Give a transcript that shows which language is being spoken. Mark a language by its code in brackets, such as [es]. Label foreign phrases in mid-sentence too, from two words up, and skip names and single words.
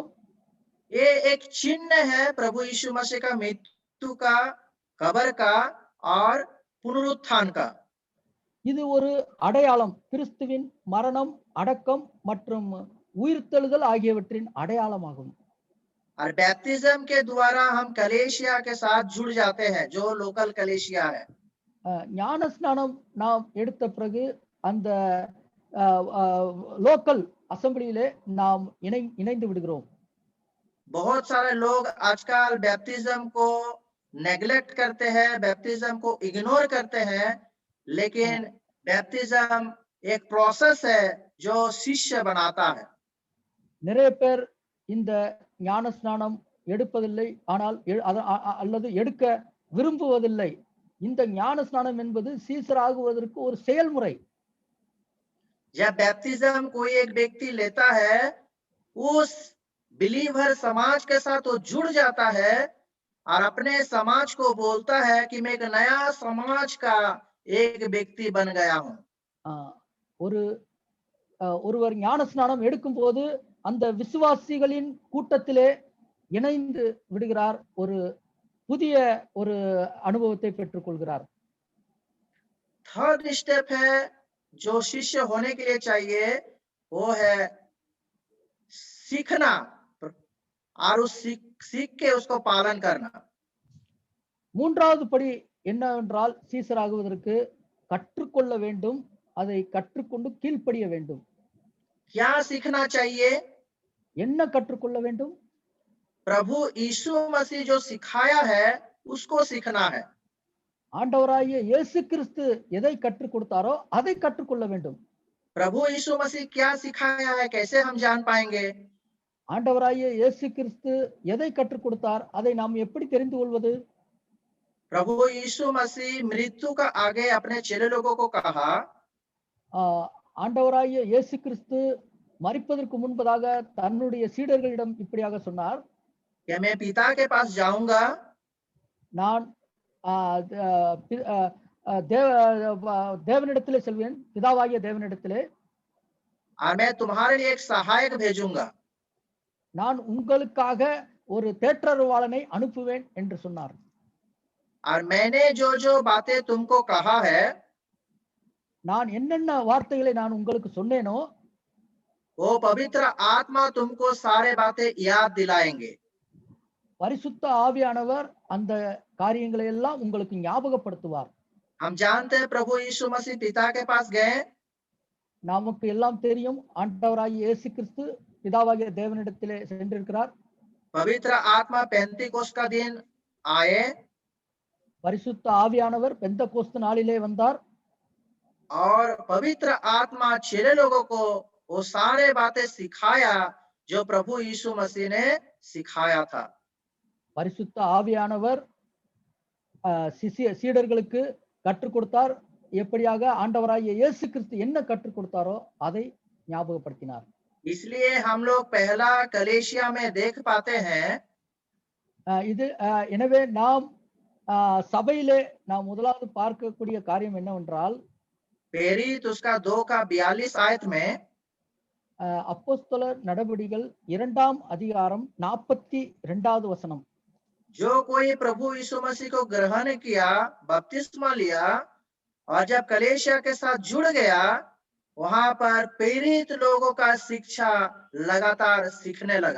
[hi] ये एक चिन्ह है प्रभु यीशु मसीह का मृत्यु का, कब्र का और पुनरुत्थान का. [ta] இது ஒரு அடையாளம், கிறிஸ்துவின் மரணம், அடக்கம் மற்றும் உயிர்த்தெழுதல் ஆகியவற்றின் அடையாளமாகும். [hi] और बैप्टिज्म के द्वारा हम कलेशिया के साथ जुड़ जाते हैं, जो लोकल कलेशिया है. [ta] ஞான ஸ்நானம் நாம் எடுத்த பிறகு அந்த [en] local assembly [ta] நாம் இணைந்து விடுகிறோம். [hi] बहुत सारे लोग आजकल बैप्टिज्म को नेग्लेक्ट करते हैं, बैप्टिज्म को इग्नोर करते हैं, लेकिन बैप्टिज्म एक प्रोसेस है जो शिष्य बनाता है. [ta] நிறைய பேர் இந்த ஞான ஸ்நானம் எடுப்பதில்லை, ஆனால் அல்லது எடுக்க விரும்புவதில்லை. இந்த ஞான ஸ்நானம் என்பது சீசர் ஆகுவதற்கு ஒரு செயல்முறை. [hi] जब बैप्टिज्म कोई एक व्यक्ति लेता है, उस बिलीवर समाज के साथ वो जुड़ जाता है और अपने समाज को बोलता है कि मैं एक नया समाज का एक व्यक्ति बन गया हूं। [ta] ஆஹ் ஒரு ஒருவர் ஞான ஸ்நானம் எடுக்கும் போது அந்த விசுவாசிகளின் கூட்டத்திலே இணைந்து விடுகிறார், ஒரு புதிய ஒரு அனுபவத்தை பெற்றுக்கொள்கிறார். [en] third step [hi] है जो शिष्य होने के लिए चाहिए, वो है सीखना और उस सीख के उसको पालन करना। [ta] மூன்றாவது படி என்னவென்றால் சீசராகுவதற்கு கற்றுக்கொள்ள வேண்டும், அதை கற்றுக்கொண்டு கீழ்ப்படிய வேண்டும். [hi] क्या सीखना चाहिए? [ta] என்ன கற்றுக்கொள்ள வேண்டும்? [hi] प्रभु यीशु मसीह जो सिखाया है उसको सीखना है। [ta] ஆண்டவராகிய இயேசு கிறிஸ்து எதை கற்றுக் கொடுத்தாரோ அதை கற்றுக்கொள்ள வேண்டும். [hi] प्रभु यीशु मसीह क्या सिखाया है कैसे हम जान पाएंगे? [ta] ஆண்டவராகிய இயேசு கிறிஸ்து எதை கற்றுக் கொடுத்தார், அதை நாம் எப்படி தெரிந்து கொள்வது? [hi] प्रभु यीशु मसीह मृत्यु का आगे अपने चेले लोगों को कहा, [ta] ஆண்டவராகிய இயேசு கிறிஸ்து மரிப்பதற்கு முன்பதாக தன்னுடைய சீடர்களிடம் இப்படியாக சொன்னார், [hi] कि मैं पिता के पास जाऊंगा [ta] நான் தேவனிடத்திலே செல்வேன், பிதாவாகிய தேவனிடத்திலே, [hi] और मैं तुम्हारे लिए एक सहायक भेजूंगा। [ta] நான் உங்களுக்காக ஒரு தேற்றருவாளனை அனுப்புவேன் என்று சொன்னார். [hi] और मैंने जो जो बातें तुमको कहा है [ta] நான் என்னென்ன வார்த்தைகளை நான் உங்களுக்கு சொன்னேனோ [hi] वो पवित्र आत्मा तुमको सारे बातें याद दिलाएंगे। [ta] பரிசுத்த ஆவியானவர் அந்த காரியங்களை எல்லாம் உங்களுக்கு ஞாபகப்படுத்துவார். [hi] हम जानते हैं प्रभु यीशु मसीह पिता के पास गए, [ta] நமக்கு எல்லாம் தெரியும், ஆண்டவராகிய இயேசு கிறிஸ்து பிதாவாகிய தேவனிடத்திலே சென்றிருக்கிறார். [hi] पवित्र आत्मा पेंतीकोस्त का दिन आए [ta] பரிசுத்த ஆவியானவர் பெந்தகோஸ்து நாளிலே வந்தார். [hi] और पवित्र आत्मा चेले लोगों को वो सारे बातें सिखाया जो प्रभु यीशु मसीह ने सिखाया था। [ta] பரிசுத்த ஆவியானவர் சீடர்களுக்கு கற்றுக் கொடுத்தார். எப்படியாக ஆண்டவராகிய இயேசு கிறிஸ்து என்ன கற்றுக் கொடுத்தாரோ அதை ஞாபகப்படுத்தினார். [hi] इसलिए हम लोग पहला कलेशिया में देख पाते हैं [ta] இது எனவே நாம் சபையிலே நாம் முதலாவது பார்க்கக்கூடிய காரியம் என்னவென்றால், [hi] प्रेरित उसका 2:42 आयत में [ta] அப்போஸ்தலர் நடபடிகள் 2ஆம் அதிகாரம் 42வது வசனம், [hi] जो कोई प्रभु यीशु मसीह को ग्रहण किया, बपतिस्मा लिया और जब कलेशिया के साथ जुड़ गया, वहां पर प्रेरित लोगों का शिक्षा लगातार सीखने लगा।